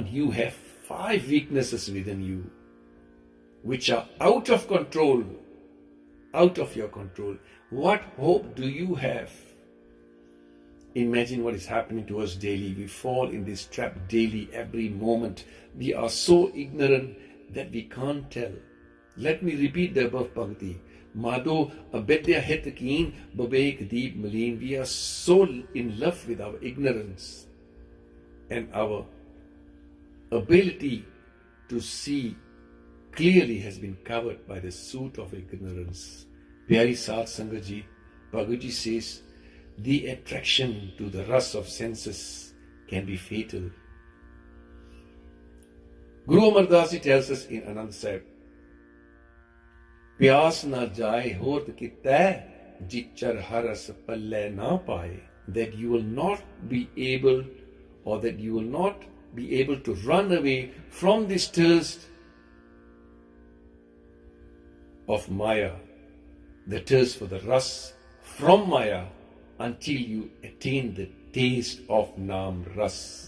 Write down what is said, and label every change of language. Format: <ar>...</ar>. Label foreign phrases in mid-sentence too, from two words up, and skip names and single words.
<en>You have 5 weaknesses within you, which are out of control, out of your control. What hope do you have? Imagine what is happening to us daily. We fall in this trap daily, every moment. We are so ignorant that we can't tell. Let me repeat the above Pankti.</en> <pa>ਮਾਧੋ ਅਬਿਦਿਆ ਹਿਤ ਕੀਨ ਬਿਬੇਕ ਦੀਪ ਮਲੀਨ.</pa> <en>We are so in love with our ignorance and our ability to see clearly has been covered by the soot of ignorance.</en> <pa>ਪਿਆਰੀ ਸਤ ਸੰਗਤ ਜੀ,</pa> <en>Bhagavad says, the attraction to the rust of senses can be fatal. Guru Amar Das Ji tells us in Anand Sahib,</en> <pa>ਪਿਆਸ ਨ ਜਾਇ ਹੋਰਤੁ ਕਿਤੈ ਜਿਚਰੁ ਹਰਿ ਰਸੁ ਪਲੈ ਨ ਪਾਇ,</pa> <en>that you will not be able to run away from this thirst of Maya, the thirst for the rus from Maya, until you attain the taste of</en> <pa>ਨਾਮ ਰਸ.</pa>